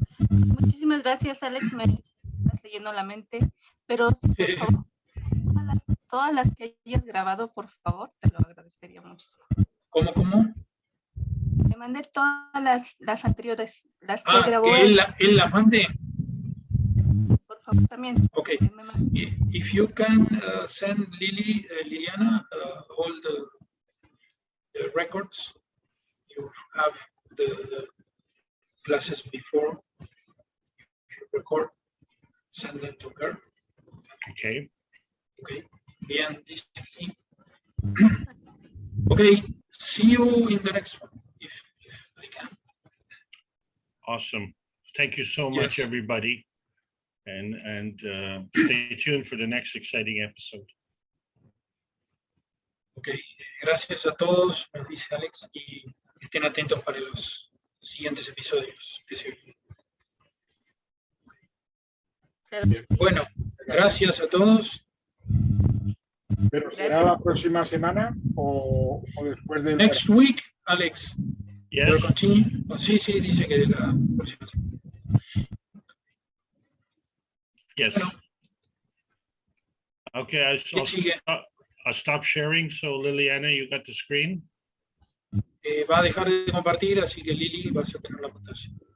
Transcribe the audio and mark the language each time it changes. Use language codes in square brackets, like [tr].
[es] Muchísimas gracias, Alex. Me estás leyendo la mente. Pero sí, por favor, todas las que hayas grabado, por favor, te lo agradecería muchísimo. ¿Cómo? Te mandé todas las anteriores, las que grabó. Que él las mande. Por favor, también. [en] Okay. If you can send Liliana, all the records, you have the classes before you record, send them to her. Okay. [es] Bien, dice que sí. [en] Okay, see you in the next one, if I can. Awesome. Thank you so much, everybody. And stay tuned for the next exciting episode. [es] Okay, gracias a todos, nos dice Alex, y estén atentos para los siguientes episodios que se vienen. Bueno, gracias a todos. ¿Pero será la próxima semana o después del... [en] Next week, Alex. Yes. [es] Sí, dice que la próxima semana. [en] Yes. [es] Bueno. [en] Okay, I'll stop sharing. So Liliana, you got the screen? [es] Va a dejar de compartir, así que Lili vas a tener la pantalla.